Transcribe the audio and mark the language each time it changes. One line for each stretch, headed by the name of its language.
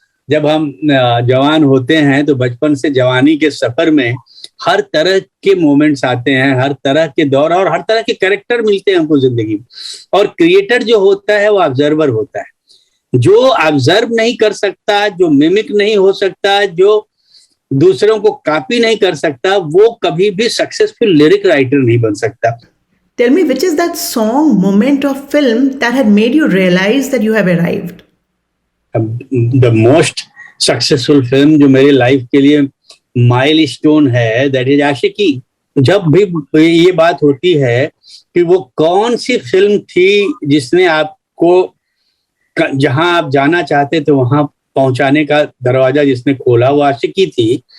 Hindi: जब हम जवान होते हैं तो बचपन से जवानी के सफर में हर तरह के मोमेंट्स आते हैं, हर तरह के दौर और हर तरह के कैरेक्टर मिलते हैं हमको जिंदगी में. और क्रिएटर जो होता है वो ऑब्जर्वर होता है, जो ऑब्जर्व नहीं कर सकता, जो मिमिक नहीं हो सकता, जो दूसरों को कॉपी नहीं कर सकता, वो कभी भी सक्सेसफुल लिरिक राइटर नहीं बन सकता.
English: Tell me, which is that song, moment of film that had made you realize that you have arrived? The most successful film
Hindi: जो मेरे लाइफ के लिए माइलस्टोन है,
English: That is Aashiqui.
Hindi: जब भी ये बात होती है कि वो कौन सी फिल्म थी जिसने आपको जहां आप जाना चाहते थे वहां पहुंचाने का दरवाजा जिसने खोला, वो आशिकी थी.